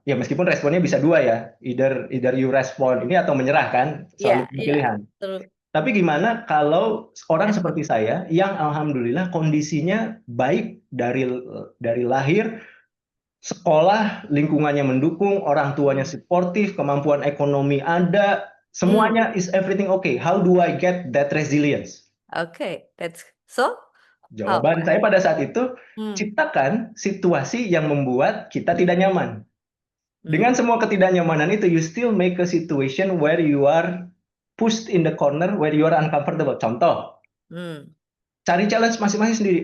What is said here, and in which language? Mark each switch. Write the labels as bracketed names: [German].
[Indonesian] Ya meskipun responnya bisa 2 ya, [English] either you respond [Indonesian] ini atau menyerah kan, selalu pilihan. Tapi gimana kalau orang seperti saya yang alhamdulillah kondisinya baik dari lahir, sekolah lingkungannya mendukung, orang tuanya suportif, kemampuan ekonomi ada, semuanya [English] is everything okay. How do I get that resilience? That's so. [Indonesian] Jawaban saya pada saat itu, ciptakan situasi yang membuat kita tidak nyaman. Dengan semua ketidaknyamanan itu, [English] you still make a situation where you are pushed in the corner, where you are uncomfortable. [Indonesian] Contoh, cari challenge masing-masing sendiri.